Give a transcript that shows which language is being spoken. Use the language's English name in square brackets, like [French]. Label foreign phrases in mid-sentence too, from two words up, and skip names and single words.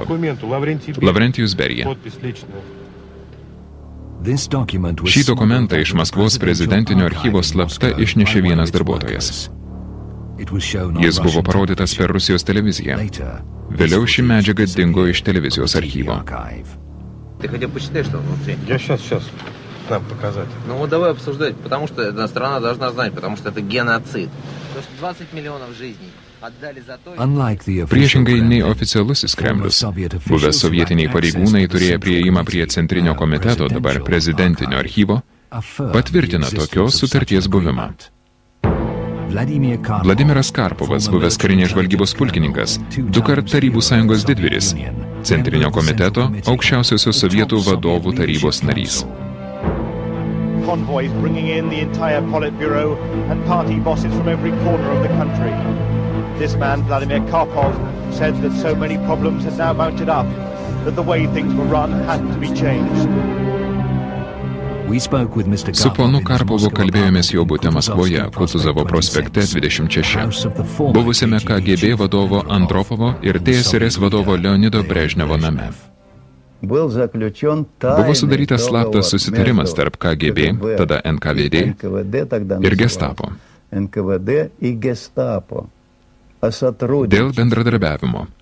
[Lithuanian] Lavrentijus Berija. Šį dokumentą iš Maskvos prezidentinio archyvo slapta išnešė vienas darbuotojas. Jis buvo parodytas per Rusijos televiziją. Vėliau ši medžiaga dingo iš televizijos archyvo. [Russian] Нам показать. Ну вот давай обсуждать, потому что эта страна должна знать, потому что это геноцид. 20 миллионов жизней отдали за то... [Lithuanian] Priešingai nei oficialusis Kremlius, buvę sovietiniai pareigūnai turėję prieimą prie Centrinio komiteto, dabar prezidentinio archyvo, patvirtina tokios sutarties buvimą. Vladimiras Karpovas, buvęs karinės žvalgybos pulkininkas, dukart Tarybų sąjungos didvyris, Centrinio komiteto aukščiausiosios sovietų vadovų tarybos narys. [English] Convoys bringing in the entire Politburo and party bosses from every corner of the country. This man, Vladimir Karpov, said that so many problems had now mounted up that the way things were run had to be changed. [Lithuanian] Su ponu Karpovu kalbėjomės jo bute Maskvoje, Kutuzovo prospekte 26, buvusiame KGB vadovo Andropovo ir TSRS vadovo Leonido Brežnevo name. Buvo sudarytas slaptas susitarimas tarp KGB, tada NKVD ir Gestapo dėl bendradarbiavimo.